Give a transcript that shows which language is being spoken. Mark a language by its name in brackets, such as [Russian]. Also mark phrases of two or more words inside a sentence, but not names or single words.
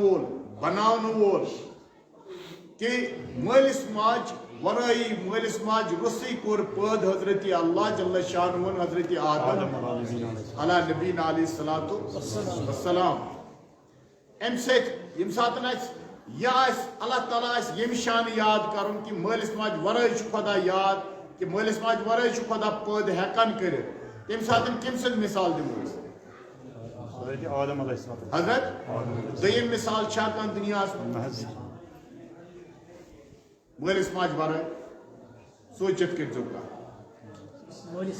[Kashmiri] وول بناونہٕ وول کہ مالس ماج ورٲیی مالس ماج رسٕے کوٚر پٲدٕ حضرت اللہ [Arabic] جل شانہ [Kashmiri] حضرت آدم [Arabic] علیٰ نبینا علیہ السلام [Kashmiri] ام سۭتۍ یم ساتن اسہِ یہ اللہ تعالیٰ یم شان یاد کرن کہ مالس ماج ورٲے چھُ خدا یاد کہ مالس ماج ورٲے چھُ خدا پٲدٕ ہیٚکان کٔرِتھ تمہِ ساتن کم سٕنٛز مثال دِمو أسۍ حضرت دوٚیِم مثال چھا کانٛہہ دُنیاہس منٛز مالس ماج ورٲے سوٗنٛچِتھ کٔرۍزیٚو کانٛہہ